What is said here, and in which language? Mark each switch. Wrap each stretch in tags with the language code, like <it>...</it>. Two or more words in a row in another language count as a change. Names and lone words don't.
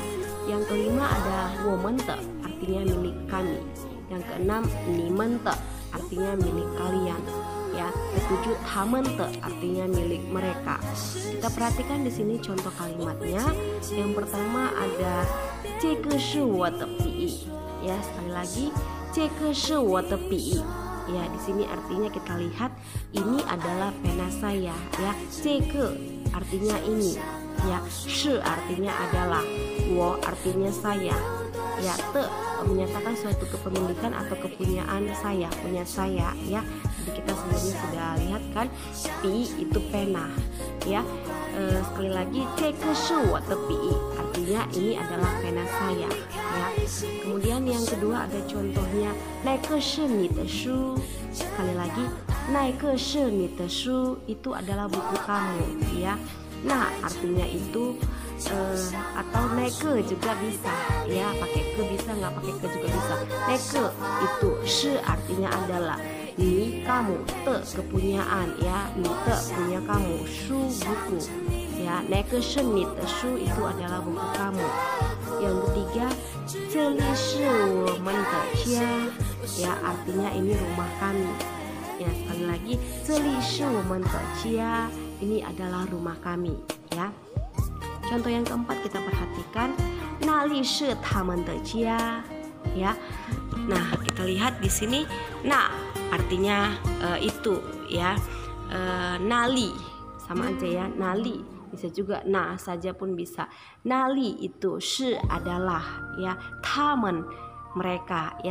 <id>Yang kelima ada</id> <zh>我们的</zh> <id>artinya milik kami. Yang keenam</id> <zh>你们的</zh> <id>artinya milik kalian ya. Ketujuh</id> <zh>他们的</zh> <id>artinya milik mereka. Kita perhatikan di sini contoh kalimatnya. Yang pertama ada</id> <zh>这个是我的笔</zh> <id>ya. Sekali lagi</id> <zh>这个是我的笔</zh> <id>ya. Di sini artinya kita lihat ini adalah pena saya ya. 这个 artinya ini ya. 是 artinya adalah, 我 artinya saya ya. 的 menyatakan suatu kepemilikan atau kepunyaan saya, punya saya ya. Jadi kita sebelumnya sudah lihat kan, pi itu pena ya. Sekali lagi</id> <zh>这个是我的笔</zh> <id>artinya ini adalah pena saya ya. Kemudian yang kedua ada contohnya</id> <zh>那个是你的书.</zh> <id>Sekali lagi</id> <zh>那个是你的书</zh> <id>itu adalah buku kamu ya. Nah, artinya itu atau 那个 juga bisa ya, pakai ke bisa, nggak pakai ke juga bisa. 那个 itu 是 artinya adalah, ni kamu, te kepunyaan ya, ni te punya kamu, shu buku ya.</id> <zh>那个是你的书</zh> <id>itu adalah buku kamu. Yang ketiga</id> <zh>这里是我们的家</zh> <id>ya, artinya ini rumah kami ya. Sekali lagi</id> <zh>这里是我们的家</zh> <id>ini adalah rumah kami ya. Contoh yang keempat kita perhatikan</id> <zh>那里是他们的家</zh> <id>ya. Nah, kita lihat di sini na artinya itu ya. Nali sama aja ya. Nali bisa juga nah saja pun bisa. Nali itu shi adalah ya, tamen mereka ya.</id>